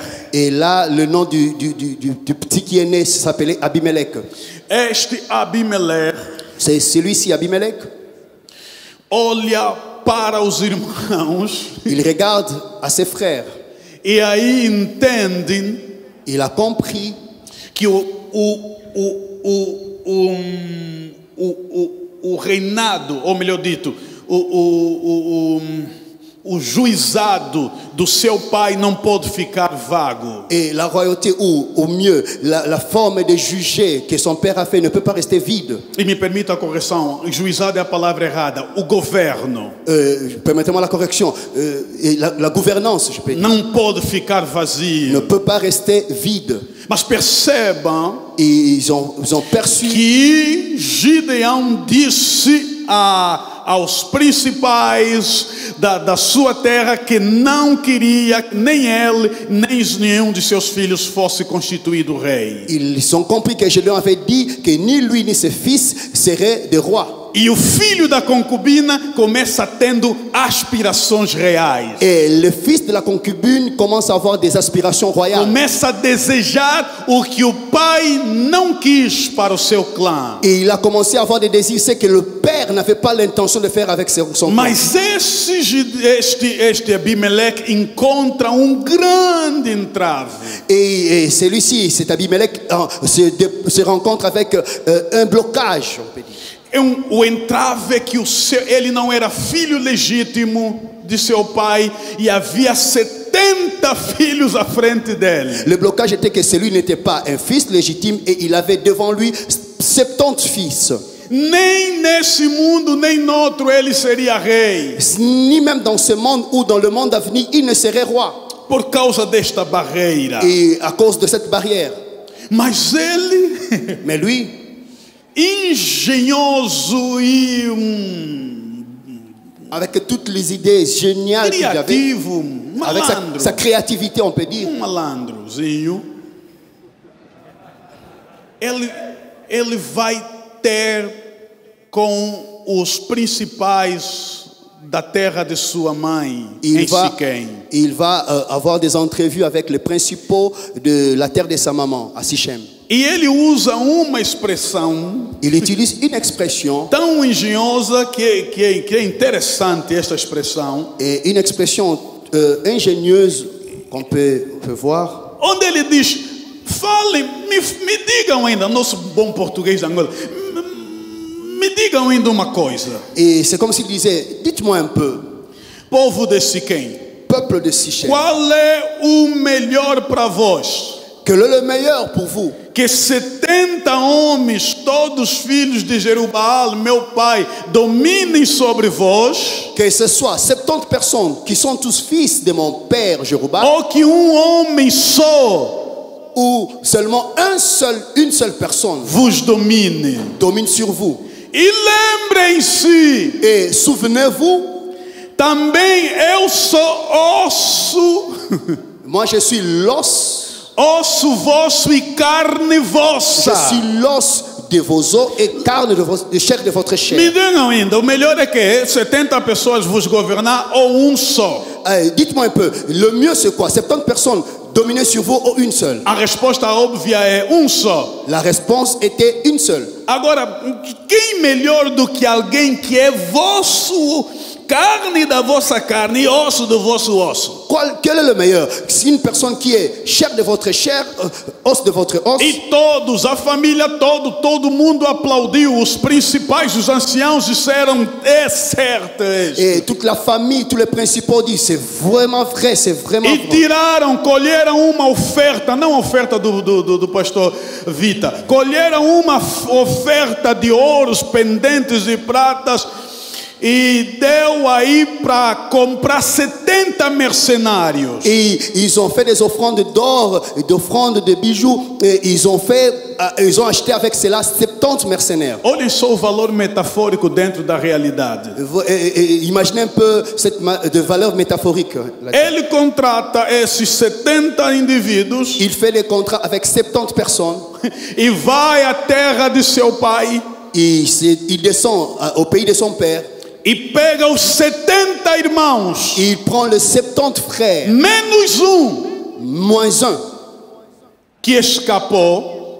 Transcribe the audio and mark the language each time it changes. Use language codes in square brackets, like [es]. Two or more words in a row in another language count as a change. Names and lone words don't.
[fr] Et là, le nom du petit qui est né s'appelait Abimelech. [pt] Este Abimelech [fr] C'est celui-ci, Abimelech. [pt] olha para os irmãos [fr] Il regarde à ses frères. [pt] e aí entende [fr] Il a compris [pt] que o reinado, ou melhor dito, o juizado do seu pai não pode ficar vago. [fr] et la royauté, ou au mieux, la forme de juger que son père a fait ne peut pas rester vide. [pt] E me permita a correção, juizado é a palavra errada, o governo [fr] Permettez-moi la correction. Et la gouvernance, je peux dire, [pt] não pode ficar [fr] ne [pt] vazio. [fr] peut pas rester vide. [pt] Mas percebam [fr] Et ils ont perçu [pt] que Gideão disse aos principais da sua terra que não queria nem ele, nem nenhum de seus filhos fosse constituído rei. [fr] Ils ont compris que Gédéon avait dit que ni lui ni ses fils seraient des rois. [pt] E o filho da concubina começa tendo aspirações reais. [fr] Et le fils de la concubine commence à avoir des aspirations royales. [pt] Começa a desejar o que o pai não quis para o seu clã. [fr] Et il a commencé à avoir des désirs, c'est que le père n'avait pas l'intention de faire avec son clan. [pt] Mas este Abimelech encontra grande entrave. [fr] Et celui-ci, cet Abimelech, se rencontre avec un blocage, on peut dire. [pt] O entrave é que ele não era filho legítimo de seu pai e havia 70 filhos à frente dele. [fr] Le blocage était que celui n'était pas un fils légitime et il avait devant lui 70 fils. [pt] Nem nesse mundo, nem noutro ele seria rei. [fr] Ni même dans ce monde ou dans le monde à venir, il ne serait roi. [pt] Por causa desta barreira. [fr] Et à cause de cette barrière. [pt] Mas ele, [fr] Mais lui, [pt] engenhoso e [fr] avec toutes les idées géniales qu'il avait, [pt] criativo, [fr] avec [pt] malandro, [fr] sa créativité, on peut dire, [pt] malandrozinho, ele vai ter com os principais da terra de sua mãe, em Siquém. [fr] il va avoir des entrevues avec les principaux de la terre de sa maman, à Sichem. [pt] E ele usa uma expressão [fr] Il utilise une expression, [pt] tão engenhosa que é interessante esta expressão, [fr] et une expression ingénieuse qu'on peut voir. [pt] onde ele diz: Falem, me digam ainda, nosso bom português de Angola, me digam ainda uma coisa. [fr] Et c'est comme s'il disait, dites-moi un peu, [pt] Povo de Siquém, [fr] peuple de Sichem, [pt] qual é o melhor para vós? [fr] quel est le meilleur pour vous? [pt] Que 70 homens, todos filhos de Jerubaal, meu pai, dominem sobre vós, [fr] Que ce soit 70 personnes qui sont tous fils de mon père Jéruba, [pt] ou que homem só [fr] ou seulement une seule personne [pt] vos domine. [fr] domine sur vous. [pt] E lembrem-se, [fr] Et souvenez-vous, [pt] também eu sou osso, [fr] moi je suis l'os, [pt] osso vosso e carne [fr] je [pt] vossa. [fr] suis l'os de vos os et carne de chair de votre [pt] Me [fr] chair. [pt] digam ainda, o melhor é que 70 pessoas vos governar ou só? [fr] Dites-moi un peu, le mieux c'est quoi? 70 personnes dominer sur vous ou une seule? [pt] A resposta óbvia é só. [fr] La réponse était une seule. [pt] Agora, quem melhor do que alguém que é vosso, carne da vossa carne e osso do vosso osso? [fr] Quel est le meilleur? C'est une personne qui est chair de votre chair, os de votre os. [pt] E todos, a família todo mundo aplaudiu. Os principais, os anciãos disseram, é certo isso. [fr] Et toute la famille, tous les principaux disent, c'est vraiment vrai, c'est vraiment [pt] E [fr] vrai. [pt] tiraram, colheram uma oferta, não a oferta do pastor Vita, colheram uma oferta de ouros, pendentes e pratas, e deu aí para comprar 70 mercenários. [fr] Et ils ont fait des offrandes d'or, d'offrandes de bijoux, et ils ont acheté avec cela 70 mercenaires. [pt] Olhem só o valor metafórico dentro da realidade. [fr] Imaginez un peu cette de valeur métaphorique. [pt] Ele contrata esses 70 indivíduos [fr] Il fait des contrats avec 70 personnes. [pt] e vai à terra de seu pai [fr] Il descend au pays de son père. [pt] e pega os 70 irmãos, [fr] Il prend les 70 frères, [pt] menos [fr] moins un, [pt] que escapou,